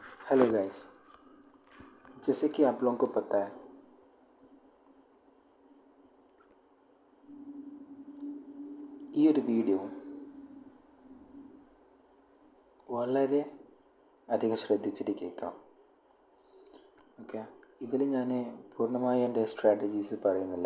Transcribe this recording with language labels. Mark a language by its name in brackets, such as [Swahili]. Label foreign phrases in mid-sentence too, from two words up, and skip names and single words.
[Hindi] हेलो गाइस। जैसे कि आप लोगों को पता है, [Malayalam] ഈ ഒരു വീഡിയോ വളരെ അധികം ശ്രദ്ധിച്ചിട്ട് കേൾക്കണം. ഓക്കെ, ഇതിൽ ഞാൻ പൂർണ്ണമായി എൻ്റെ സ്ട്രാറ്റജീസ് പറയുന്നില്ല.